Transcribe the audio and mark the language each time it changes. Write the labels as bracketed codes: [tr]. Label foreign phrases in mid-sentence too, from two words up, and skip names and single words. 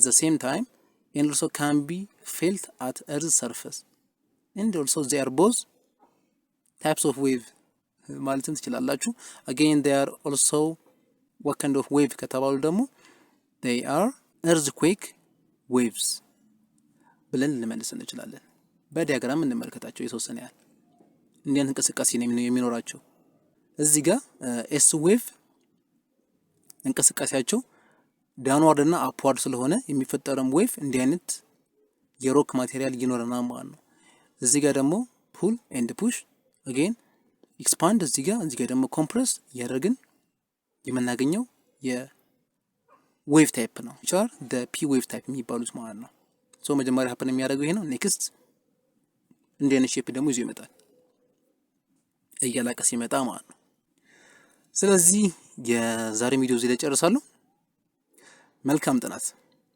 [en] the same time and also can be felt at earth's surface and also they are both types of wave [am] ማለትም ትችላላችሁ። [en] again they are also what kind of wave [am] ከተባሉ ደግሞ [en] they are earthquake waves [am] ብለን ልንመልስ እንችላለን። በዲያግራም እንመልከታቸው የተወሰነ ያህል እንዲህ እንቅስቃሴ ነው የሚኖራቸው። እዚህ ጋር ኤስ ዌቭ እንቅስቃሴያቸው [en] downward and upward [am] ስለሆነ የሚፈጠረው ዌቭ እንዲህ አይነት የሮክ ማቴሪያል ይኖረናል ማለት ነው። እዚህ ጋር ደግሞ [en] pull and push again expand [am] እዚህ ጋር ደግሞ ኮምፕረስ እያደረግን የምናገኘው የዌቭ ታይፕ ነው [en] which are the p wave type [am] የሚባሉት ማለት ነው። ሶ መጀመሪያ ሀፕን የሚያደርገው ይሄ ነው። ኔክስት እንዲህ አይነት ሼፕ ደግሞ ይዞ ይመጣል እያላቀ ሲመጣ ማለት ነው። ስለዚህ የዛሬ ቪዲዮ እዚህ ላይ ጨርሳለሁ። መልካም ጥናት።